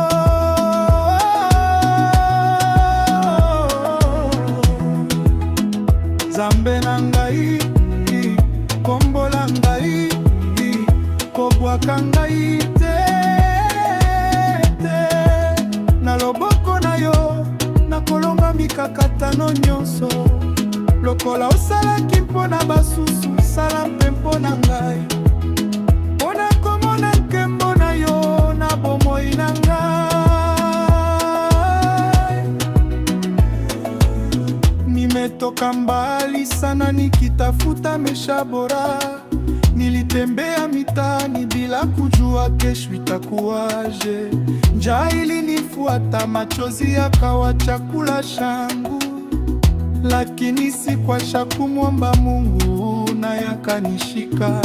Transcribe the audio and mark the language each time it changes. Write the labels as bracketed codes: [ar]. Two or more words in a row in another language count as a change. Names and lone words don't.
[ln] Nzambe na ngai kombola ngai, kobwaka ngai te, na loboko na yo nakolonga mikakatano nyonso. Lokola osalaki mpona basusu, sala mpe mpona ngai, mpona komona nkembo na yo na bomoi na ngai. [sw] Nimetoka mbali sana nikitafuta maisha bora, nilitembea mitaani bila kujua kesho itakuwaje. Njaa ilinifuata, machozi yakawa chakula changu, lakini sikuacha kumwomba Mungu na yakanishika.